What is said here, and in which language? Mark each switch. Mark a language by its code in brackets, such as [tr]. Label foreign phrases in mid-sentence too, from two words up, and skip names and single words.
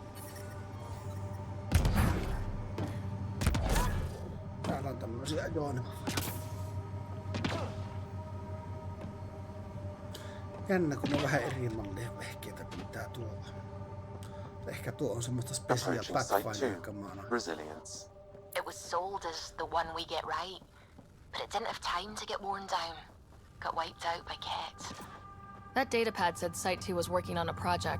[fi] Täällä on tämmösiä ajoneuvoja. Jännä, kun on vähän eri mallia vehkeitä kuin mitä tuo on. Ehkä tuo on semmoista special Pathfinder-kamaa. [en] Resilience. It was sold as the one we get right. but it didn't have time to get worn down. Got wiped out by Ket. That datapad said Site 2 was working on a project.